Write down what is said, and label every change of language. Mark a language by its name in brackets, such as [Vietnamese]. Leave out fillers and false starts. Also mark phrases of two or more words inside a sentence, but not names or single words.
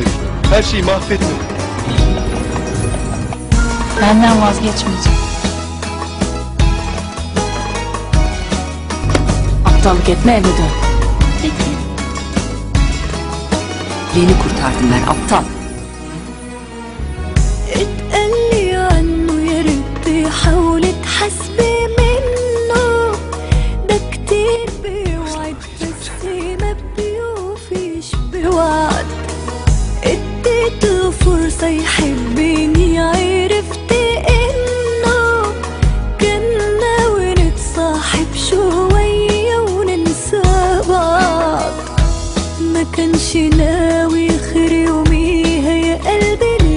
[Turkish] Her şeyi mahvetme. Benden vazgeçmeyeceğim. Aptallık etme, eve dön. Peki. Beni kurtardın, ben aptal. [Arabic] اتقلي عنه يا ريت حاولي تحسبي منه ده كتير بيوعد بس ما بيوفيش بوعد اديته فرصة يحبني عرفت انه كان ناوي نتصاحب شوية وننسى بعض ما كانش ناوي خير يوميها يا قلبي